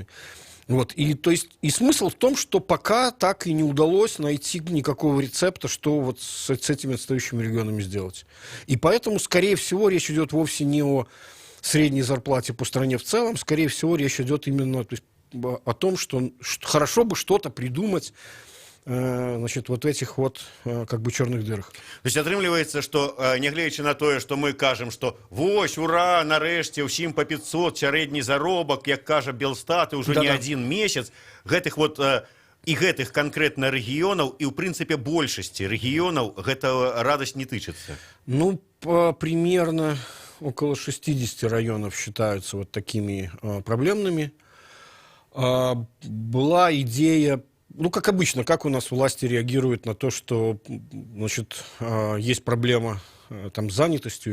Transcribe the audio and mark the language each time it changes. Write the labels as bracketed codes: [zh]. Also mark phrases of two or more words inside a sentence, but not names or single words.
[ru] Вот, и, то есть, и смысл в том, что пока так и не удалось найти никакого рецепта, что вот с этими отстающими регионами сделать. И поэтому, скорее всего, речь идет вовсе не о средней зарплате по стране в целом, скорее всего, речь идет именно, то есть, о том, что хорошо бы что-то придумать, значит, вот этих вот как бы черных дырах. [be] То есть атрымліваецца, што нягледзячы на тое, што мы кажам, што вось, ура, нарэшце ўсім по 500 сярэдні заробак, як кажа Белстат, і ўжо [ru] не один [be] месяц, гэтых вот і гэтых канкрэтна рэгіёнаў і ў прынцыпе большасці рэгіёнаў гэта радасць не тычыцца. [ru] Ну, примерно около 60 районов считаются вот такими проблемными. Была идея, ну, как обычно, как у нас власти реагируют на то, что, значит, есть проблема там, с занятостью